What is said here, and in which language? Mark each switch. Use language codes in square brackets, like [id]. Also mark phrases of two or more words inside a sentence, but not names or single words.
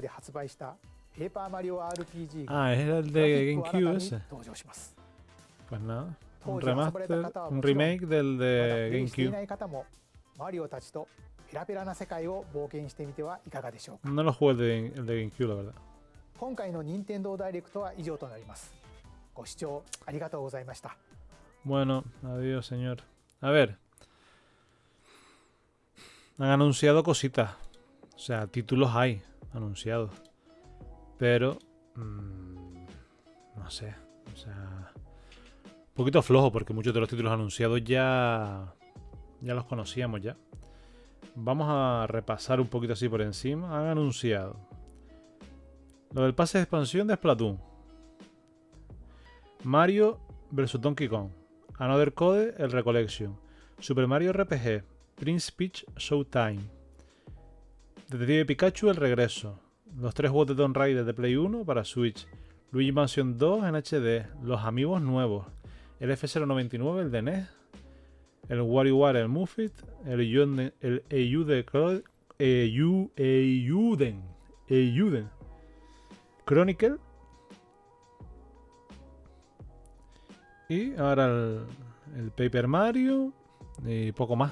[es] Ah, es el de GameCube ese. Pues nada, un remaster, un remake del de GameCube. No lo jugué el de GameCube, la verdad. [ja] 今回の任天堂ダイレクトは以上となります。ご視聴ありがとうございました。 [es] Bueno, adiós, señor. A ver, han anunciado cositas. O sea, títulos hay anunciados. Pero... no sé. O sea... un poquito flojo porque muchos de los títulos anunciados ya los conocíamos ya. Vamos a repasar un poquito así por encima. Han anunciado lo del pase de expansión de Splatoon, Mario vs Donkey Kong, Another Code, el Recollection, Super Mario RPG, Prince Peach Showtime, Detective Pikachu, el regreso, los 3 juegos de Tomb Raider de Play 1 para Switch, Luigi Mansion 2 en HD, los Amiibos nuevos, el F099, el de NES, el WarioWare, el Muffet, el Eiyuden Chronicle y ahora el Paper Mario y poco más.